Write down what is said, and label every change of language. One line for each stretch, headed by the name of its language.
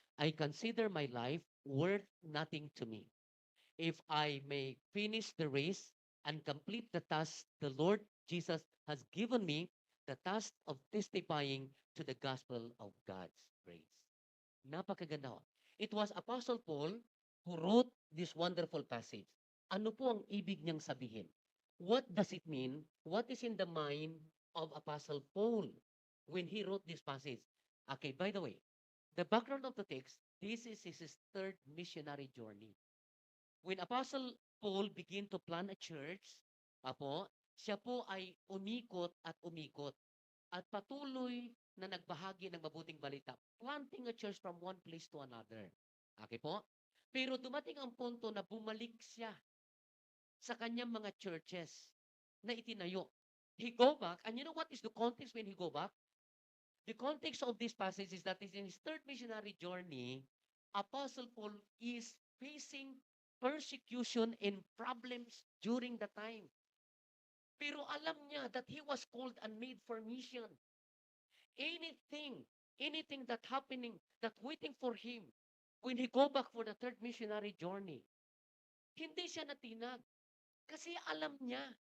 English: I consider my life worth nothing to me. If I may finish the race and complete the task the Lord Jesus has given me, the task of testifying to the gospel of God's grace.
Filipino: Napakaganda.
English: It was Apostle Paul who wrote this wonderful passage.
Filipino: Ano po ang ibig niyang sabihin?
English: What does it mean? What is in the mind of Apostle Paul when he wrote this passage? Okay, by the way, the background of the text, this is his third missionary journey. When Apostle Paul began to plant a church,
Filipino: siya po ay umikot at patuloy na nagbahagi ng mabuting balita,
English: planting a church from one place to another.
Filipino: Okay po? Pero dumating ang punto na bumalik siya sa kanyang mga churches na itinayo.
English: He go back, and you know what is the context when he go back? The context of this passage is that in his third missionary journey, Apostle Paul is facing persecution and problems during the time.
Filipino: Pero alam niya
English: that he was called and made for mission. Anything that happening, that waiting for him when he go back for the third missionary journey,
Filipino: hindi siya natinag. Kasi alam niya.